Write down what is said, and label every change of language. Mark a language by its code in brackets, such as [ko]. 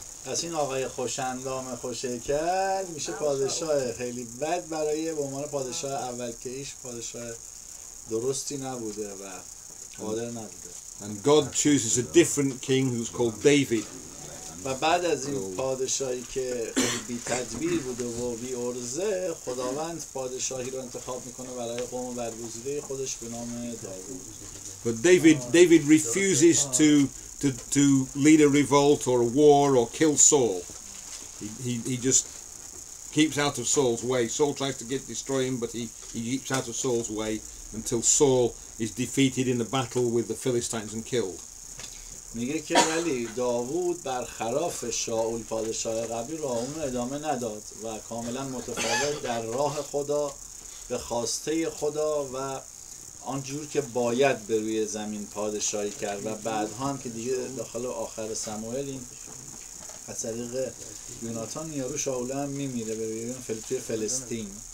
[fa] پس این آقای خوشندام خوشهیکل میشه پادشاه خیلی بد برای به عنوان پادشاه اول که ایش پادشاه درستی نبوده و قادر نبوده. [en] And God chooses a different king who's called David. [fa] و بعد از این پادشاهی که خیلی بی تدبیر بوده و بی عرضه خداوند پادشاهی رو انتخاب میکنه برای قوم برگزیده خودش به نام داوود. [en] But David refuses to lead a revolt or a war or kill Saul. He just keeps out of Saul's way. Saul tries to destroy him, but he keeps out of Saul's way until Saul is defeated in a battle with the Philistines and killed. [fa] میگه که ولی داوود برخلاف شاول پادشاه قبلی راه اون ادامه نداد و کاملا متفاوت در راه خدا به خواسته خدا و آنجور که باید به روی زمین پادشاهی کرد و بعدها هم که دیگه داخل آخر سموئل این از طریق یوناتان یارو شاول هم میمیره به روی توی فلسطین.